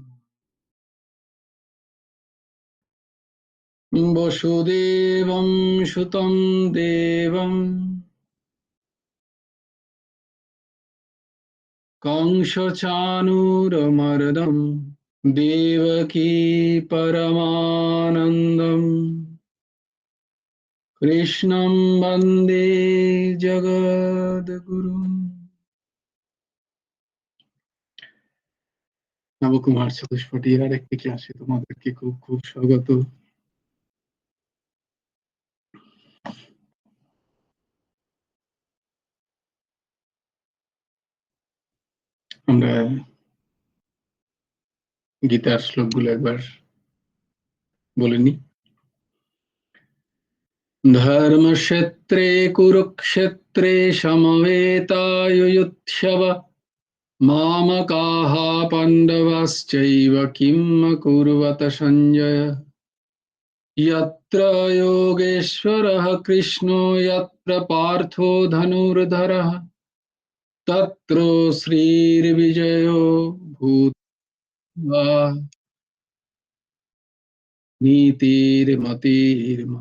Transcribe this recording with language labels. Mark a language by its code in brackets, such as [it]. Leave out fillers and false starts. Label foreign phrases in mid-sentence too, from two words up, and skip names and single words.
[sa] वसुदेवं सुतं देवं कंसचाणूरमर्दम् देवकी परमानन्दम् कृष्णं वन्दे जगद्गुरुम्। [bn] নবকুমার চতুষ্পদীর আরেকটি ক্লাসে তোমাদেরকে খুব খুব স্বাগত। আমরা গীতার শ্লোকগুলো একবার বলে নিই। [sa] ধর্মক্ষেত্রে কুরুক্ষেত্রে সমবেতায়ুৎসব মামকাः পাণ্ডবাশ্চৈব কিম কুর্বত সঞ্জয় यत्र योगेश्वरः कृष्णो यत्र पार्थो धनुर्धरः तत्र श्रीर्विजयो भूत्वा नीतिर्मतिर्मम।